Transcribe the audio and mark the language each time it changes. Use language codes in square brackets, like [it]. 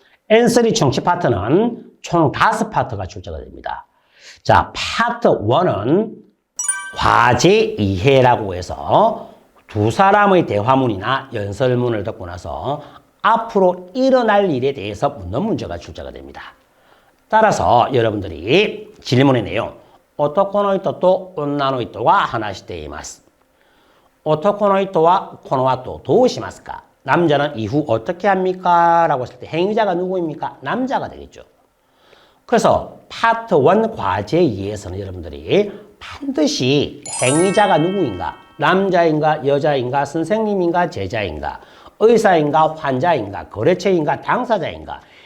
[ko] N3 청취 파트는 총 5파트가 출제가 됩니다. 자, 파트 1은 과제 이해라고 해서 두 사람의 대화문이나 연설문을 듣고 나서 앞으로 일어날 일에 대해서 묻는 문제가 출제가 됩니다. 따라서 여러분들이 질문의 내용, [ja] 男の人と女の人が話しています。男の人はこの後どうしますか? [ko] 남자는 이후 어떻게 합니까? 라고 했을 때 행위자가 누구입니까? 남자가 되겠죠. 그래서 파트 1 과제 2에서는 여러분들이 반드시 행위자가 누구인가? 남자인가? 여자인가? 선생님인가? 제자인가? 의사인가? 환자인가? 거래처인가? 당사자인가?